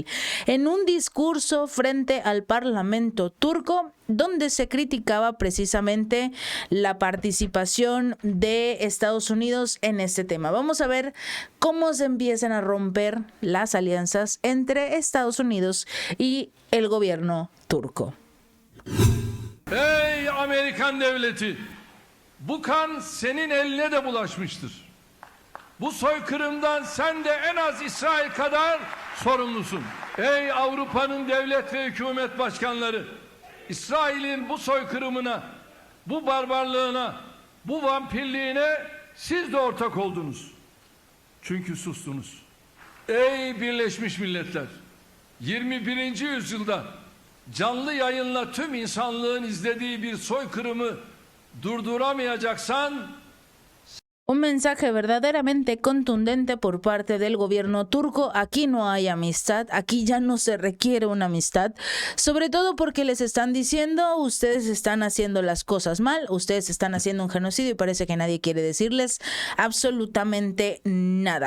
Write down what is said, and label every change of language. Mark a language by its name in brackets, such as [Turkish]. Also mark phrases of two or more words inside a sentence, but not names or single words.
[Spanish] En un discurso frente al Parlamento turco, donde se criticaba precisamente la participación de Estados Unidos en este tema. Vamos a ver cómo se empiezan a romper las alianzas entre Estados Unidos y el gobierno turco. [Turkish] Ey Amerikan devleti! Bu kan senin eline de bulaşmıştır. Bu soykırımdan sen de en az İsrail kadar sorumlusun. Ey Avrupa'nın devlet ve hükümet başkanları! İsrail'in bu soykırımına, bu barbarlığına, bu vampirliğine siz de ortak oldunuz. Çünkü sustunuz. Ey Birleşmiş Milletler! 21. yüzyılda canlı yayınla tüm insanlığın izlediği bir soykırımı durduramayacaksan [Spanish] Un mensaje verdaderamente contundente por parte del gobierno turco. Aquí no hay amistad, aquí ya no se requiere una amistad, sobre todo porque les están diciendo: ustedes están haciendo las cosas mal, ustedes están haciendo un genocidio, y parece que nadie quiere decirles absolutamente nada.